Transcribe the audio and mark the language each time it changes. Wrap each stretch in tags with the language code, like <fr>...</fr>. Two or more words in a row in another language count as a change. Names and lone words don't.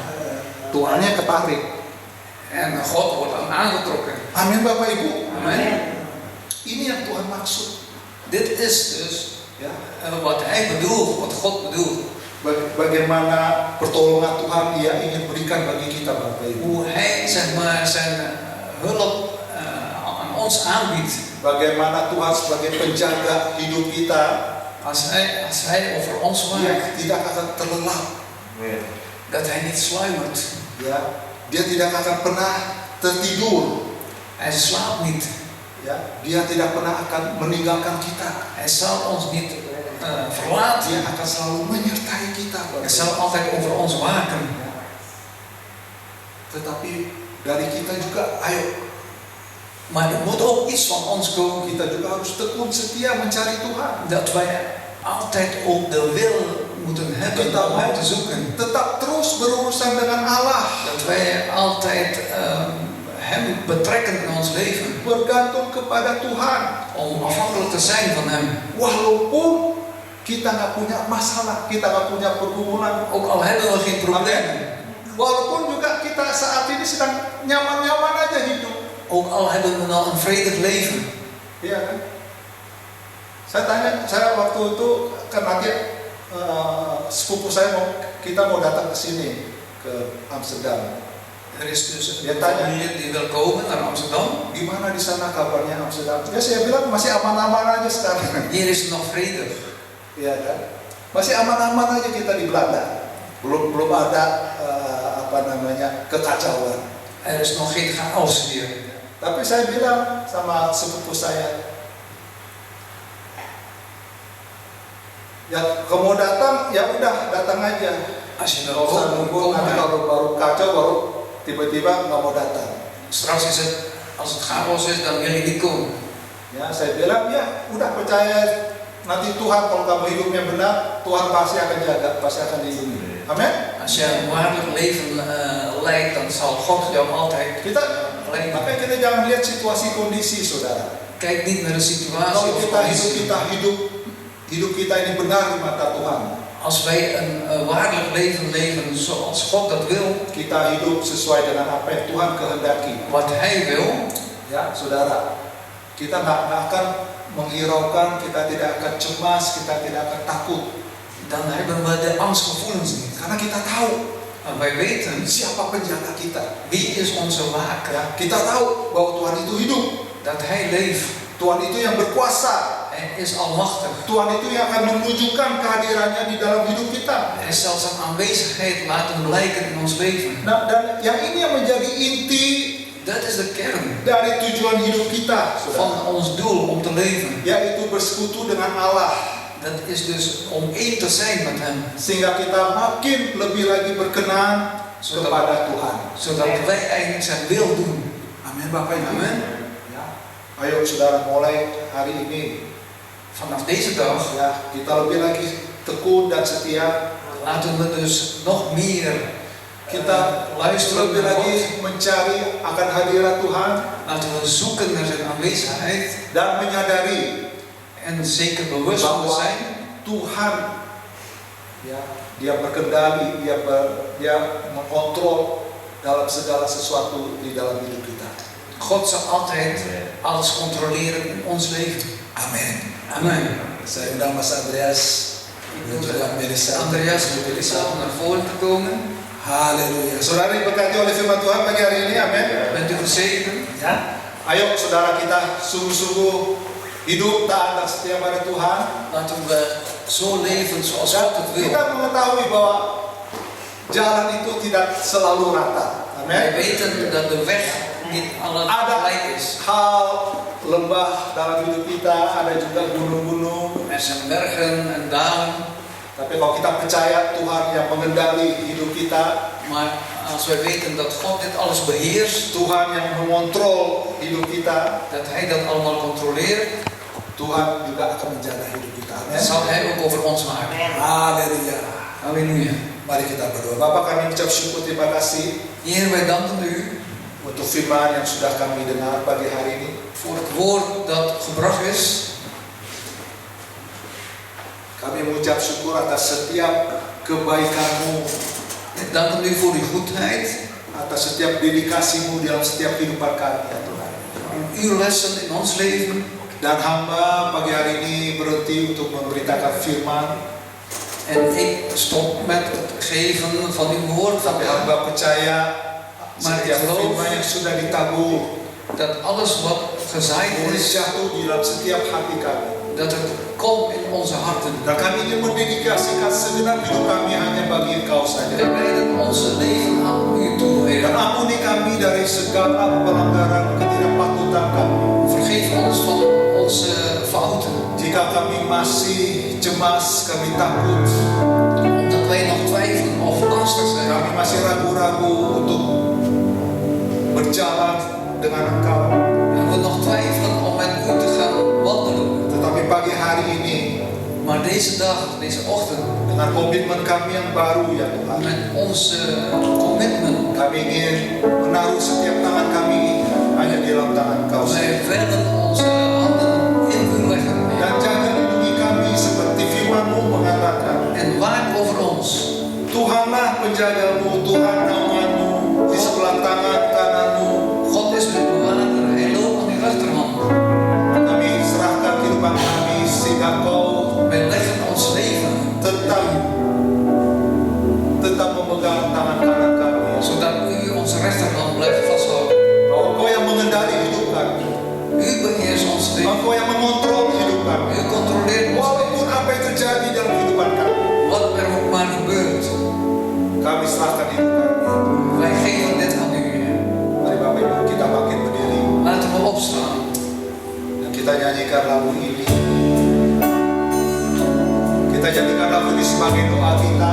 <id>Tuhannya ketarik.</id> <nl>En God wordt dan aangetrokken.</nl> <id>Amin, Bapak Ibu.</id> <nl>Amen.</nl> <id>Ini yang Tuhan maksud.</id> <nl>Dit is dus</nl> <id>Ya,</id> <nl>wat Hij bedoelt, wat God bedoelt.</nl> <id>bagaimana pertolongan Tuhan Dia ingin berikan bagi kita, Bapak Ibu.</id> <nl>Hoe Hij zeg maar zijn hulp aan ons aanbiedt.</nl> <id>Bagaimana Tuhan sebagai penjaga hidup kita,</id> <nl>Als hij over ons</nl> <id>Dia</id> <nl>waakt,</nl> <id>tidak akan terlelap.</id> <nl>dat Hij niet sluimert.</nl> <id>Ya, Dia tidak akan pernah tertidur.</id> <nl>Hij slaapt niet.</nl> <id>Ya, Dia tidak pernah akan meninggalkan kita.</id> <nl>Hij zal ons niet verlaten.</nl> <id>Dia akan selalu menyertai kita, Bapak</id> <nl>Hij</nl> <id>Ibu.</id> <nl>zal altijd over ons waken.</nl> <id>tetapi dari kita juga, ayo</id> <nl>Maar er moet ook iets van ons komen</nl> <id>kita juga harus tekun setia mencari Tuhan.</id> <nl>dat wij altijd ook de wil moeten hebben</nl> <id>Kita</id> <nl>om</nl> <id>mau</id> <nl>Hem te zoeken.</nl> <id>tetap terus berurusan dengan Allah,</id> <nl>Dat wij altijd Hem betrekken in ons leven.</nl> <id>bergantung kepada Tuhan.</id> <nl>Om afhankelijk te zijn van Hem.</nl> <id>Walaupun kita nggak punya masalah, kita nggak punya pergumulan,</id> <nl>Ook al hebben we geen problemen.</nl> <id>walaupun juga kita saat ini sedang nyaman-nyaman aja hidup,</id> <nl>Ook al hebben we nou een vredig leven.</nl> <id>iya kan? Saya waktu itu kan nanti sepupu saya kita mau datang ke sini ke Amsterdam.</id> <nl>Er is dus</nl> <id>Dia</id> <nl>een</nl> <id>tanya,</id> <nl>familie die wil komen naar Amsterdam.</nl> <id>gimana di sana kabarnya Amsterdam? Ya saya bilang masih aman-aman aja sekarang.</id> <nl>Hier is het nog vredig.</nl> <id>Iya kan? Masih aman-aman aja kita di Belanda. Belum ada kekacauan.</id> <nl>Er is nog geen chaos hier.</nl> <id>Tapi saya bilang sama sepupu saya, ya kamu datang, ya udah datang aja.</id> <nl>Als je</nl> <id>Nggak</id> <nl>wil</nl> <id>usah</id> <nl>komen,</nl> <id>nunggu,</id> <nl>kom</nl> <id>nanti</id> <nl>maar.</nl> <id>kalau baru kacau baru tiba-tiba nggak mau datang.</id> <nl>Straks is het, als het chaos is, dan wil je niet komen.</nl> <id>Ya saya bilang ya udah percaya nanti Tuhan kalau kamu hidupnya benar, Tuhan pasti akan jaga, pasti akan lindungi. Amin.</id> <nl>Als je een waardig leven leidt, dan zal God jou altijd</nl> <id>Kita</id> <nl>leiden.</nl> <id>makanya kita jangan lihat situasi kondisi, saudara.</id> <nl>Kijk niet naar de situatie</nl> <id>Kalau</id> <nl>of</nl> <id>kita</id> <nl>conditie.</nl> <id>hidup kita ini benar di mata Tuhan,</id> <nl>Als wij een waardig leven leven zoals God dat wil,</nl> <id>kita hidup sesuai dengan apa yang Tuhan kehendaki.</id> <nl>wat Hij wil,</nl> <id>Ya, saudara, kita nggak akan menghiraukan, kita tidak akan cemas, kita tidak akan takut,</id> <nl>dan hebben we de angstgevoelens niet.</nl> <id>karena kita tahu</id> <nl>En wij weten</nl> <id>siapa penjaga kita.</id> <nl>wie is onze waker,</nl> <id>Ya, kita tahu bahwa Tuhan itu hidup,</id> <nl>dat Hij leeft.</nl> <id>Tuhan itu yang berkuasa,</id> <nl>Hij is almachtig.</nl> <id>Tuhan itu yang akan menunjukkan kehadirannya di dalam hidup kita.</id> <nl>Hij zal zijn aanwezigheid laten blijken in ons leven.</nl> <id>Nah, dan yang ini yang menjadi inti</id> <nl>Dat is de kern</nl> <id>dari tujuan hidup kita, saudara,</id> <nl>van ons doel om te leven.</nl> <id>yaitu bersekutu dengan Allah,</id> <nl>Dat is dus om één te zijn met Hem.</nl> <id>sehingga kita makin lebih lagi berkenan kepada Tuhan.</id> <nl>Zodat wij eigenlijk zijn wil doen.</nl> <id>Amin, Bapak Ibu.</id> <nl>Amen.</nl> <id>Ya. Ayo saudara, mulai hari ini</id> <nl>Vanaf deze dag</nl> <id>ya kita lebih lagi tekun dan setia.</id> <nl>laten we dus nog meer</nl> <id>Kita</id> <nl>luisteren</nl> <id>lebih</id> <nl>naar</nl> <id>lagi</id> <nl>God.</nl> <id>mencari akan hadirat Tuhan</id> <nl>Laten we zoeken naar zijn aanwezigheid.</nl> <id>dan menyadari</id> <nl>En zeker bewust van</nl> <id>bahwa</id> <nl>zijn</nl> <id>Tuhan ya dia berkendali, dia mengontrol dalam segala sesuatu di dalam hidup kita.</id> <nl>God zal altijd alles controleren in ons leven.</nl> <id>Amin.</id> <nl>Amen.</nl> <id>Saya undang Mas Andreas dan juga Melissa.</id> <nl>Andreas moet zelf naar voren te komen.</nl> <id>Haleluya. Saudara diberkati oleh firman Tuhan pagi hari ini, amin.</id> <nl>Bent u gezegend?</nl> <id>Ya. Ayo saudara kita sungguh-sungguh hidup taat dan setia pada Tuhan.</id> <nl>Laten we zo leven zoals God het wil.</nl> <id>Kita mengetahui bahwa jalan itu tidak selalu rata.</id> <nl>Wij</nl> <id>Amin.</id> <nl>weten dat de weg niet alle</nl> <id>Ada</id> <nl>gelijk is.</nl> <id>hal lembah dalam hidup kita, ada juga gunung-gunung.</id> <nl>Er zijn bergen en dalen.</nl> <id>Tapi kalau kita percaya Tuhan yang mengendali hidup kita,</id> <nl>Maar als wij weten dat God dit alles beheerst,</nl> <id>Tuhan yang mengontrol hidup kita,</id> <nl>dat Hij dat allemaal controleert,</nl> <id>Tuhan juga akan menjaga hidup kita.</id> <nl>dan zal Hij ook over ons waken.</nl> <id>Haleluya.</id> <nl>Halleluja.</nl> <id>Mari kita berdoa. Bapak, kami ucap syukur, terima kasih</id> <nl>Heer, wij danken U</nl> <id>untuk firman yang sudah kami dengar pagi hari ini.</id> <nl>voor het woord dat gebracht is.</nl> <id>Kami mengucap syukur atas setiap kebaikan-Mu,</id> <nl>Wij danken U voor Uw goedheid,</nl> <id>atas setiap dedikasi-Mu dalam setiap kehidupan kami, ya Tuhan.</id> <nl>Uw lessen in ons leven.</nl> <id>Dan hamba pagi hari ini berhenti untuk memberitakan firman,</id> <nl>En ik stop met het geven van Uw woord</nl> <id>tapi</id> <nl>vandaag.</nl> <id>hamba percaya</id> <nl>Maar ik</nl> <id>setiap</id> <nl>geloof</nl> <id>firman yang sudah ditabur</id> <nl>dat alles wat gezaaid</nl> <id>boleh</id> <nl>is,</nl> <id>jatuh di dalam setiap hati kami.</id> <nl>dat het komt in onze harten.</nl> <id>Dan kami ingin mendedikasikan segenap hidup kami hanya bagi Engkau saja.</id> <nl>Wij wijden onze leven aan U toe,</nl> <id>Dan</id> <nl>Heer.</nl> <id>ampuni kami dari segala pelanggaran ketidakpatutan kami.</id> <nl>Vergeef ons van onze fouten.</nl> <id>Jika kami masih cemas, kami takut,</id> <nl>Omdat wij nog twijfelen of lastig zijn.</nl> <id>kami masih ragu-ragu untuk berjalan dengan Engkau.</id> <nl>En we nog twijfelen om met u te gaan wandelen.</nl> <id>Tetapi pagi hari ini,</id> <nl>Maar deze dag, deze ochtend,</nl> <id>dengan komitmen kami yang baru ya Tuhan,</id> <nl>met onze commitment,</nl> <id>kami ingin menaruh setiap tangan kami hanya di dalam tangan Engkau.</id> <nl>wij willen onze handen in u leggen.</nl> <id>Dan jaga lindungi kami seperti firman-Mu mengatakan.</id> <nl>En waak over ons.</nl> <id>Tuhanlah penjagamu, Tuhan naunganmu di sebelah tangan kananmu.</id> <nl>God is uw bewaarder, hij loopt aan uw rechterhand.</nl> <id>Kami serahkan kehidupan kami sehingga Kau</id> <nl>Wij leggen ons leven,</nl> <id>tetap memegang tangan kanan kami.</id> <nl>zodat u onze rechterhand blijft vasthouden.</nl> <id>Bahwa Kau yang mengendali hidup kami.</id> <nl>U beheerst ons</nl> <id>Bahwa</id> <nl>leven.</nl> <id>Kau yang mengontrol hidup kami.</id> <nl>U controleert ons leven.</nl> <id>Walaupun apa yang terjadi dalam kehidupan kami,</id> <nl>Wat er ook maar gebeurt,</nl> <id>kami serahkan hidup kami.</id> <nl>wij geven dit aan u.</nl> <id>Mari Bapak Ibu kita bangkit berdiri</id> <nl>Laten we opstaan.</nl> <id>dan kita nyanyikan lagu ini. Kita jadikan lagu ini sebagai doa kita.</id>